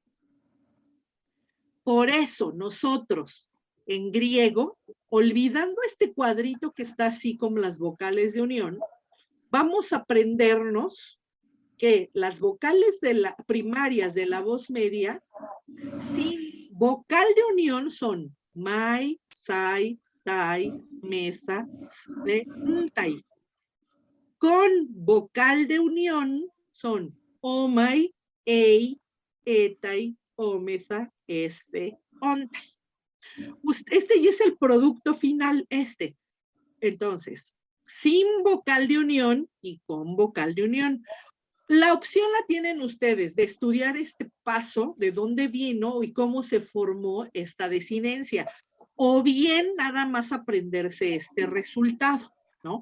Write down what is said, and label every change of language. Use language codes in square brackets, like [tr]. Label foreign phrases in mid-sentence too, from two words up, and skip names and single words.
[es] Por eso nosotros en griego, olvidando este cuadrito que está así como las vocales de unión, vamos a aprendernos que las vocales primarias de la voz media, sin vocal de unión son [el] mai, sai, tai, meza, ste, ntai. [es] Con vocal de unión son [el] omai, ei, etai, omeza, esfe, ontai. [es] Este ya es el producto final, Entonces, sin vocal de unión y con vocal de unión. La opción la tienen ustedes de estudiar este paso, de dónde vino y cómo se formó esta desinencia, o bien nada más aprenderse este resultado, ¿no?